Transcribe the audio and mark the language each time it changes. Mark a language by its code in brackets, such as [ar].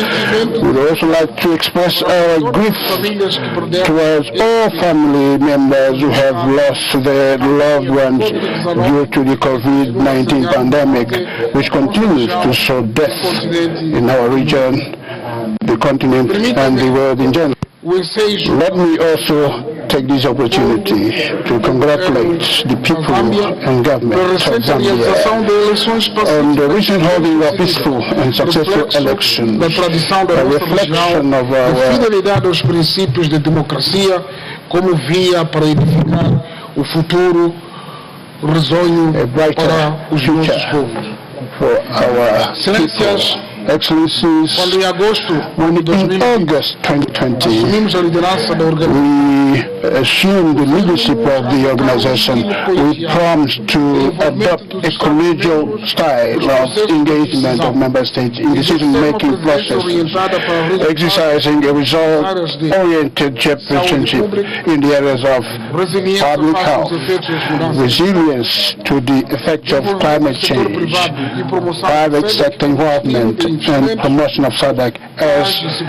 [en] We would also like to express our grief towards all family members who have lost their loved ones due to the COVID-19 pandemic, which continues to sow death in our region, the continent, and the world in general. Let me also take this opportunity to congratulate the people and government of Zambia on the recent holding of peaceful and successful elections, a reflection of our [pt] fidelidade aos princípios de democracia como via para edificar o futuro risonho para os nossos povos. [en] For our [pt] Excelências, [en] Excellencies, [pt] quando em agosto [en] in August 2020, [pt] assumimos a liderança da organização, [en] we assumed the leadership of the organization. We promised to adopt a collegial style of engagement of member states in decision-making process, exercising a result-oriented chairpersonship in the areas of public health, resilience to the effects of climate change, private sector involvement, and promotion of SADC as